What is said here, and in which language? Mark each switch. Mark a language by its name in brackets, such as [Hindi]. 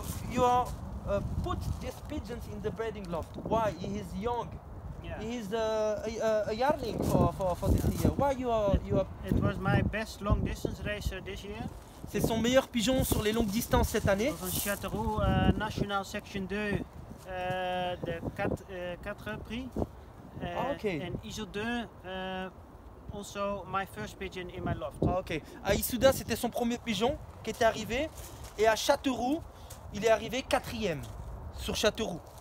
[English] You are put these pigeons in the breeding loft. Why? He is young. Yeah. He is a yearling for this year. Why you are? It was my best long distance racer this year. [French] C'est son meilleur pigeon sur les longues distances cette année. Van Châteauroux National Section 2 de 4 prix. [English] Okay. And Issoudun also my first pigeon in my loft. Ok. [French] À Issoudun, c'était son premier pigeon qui était arrivé. Et à Châteauroux, il est arrivé 4e sur Châteauroux.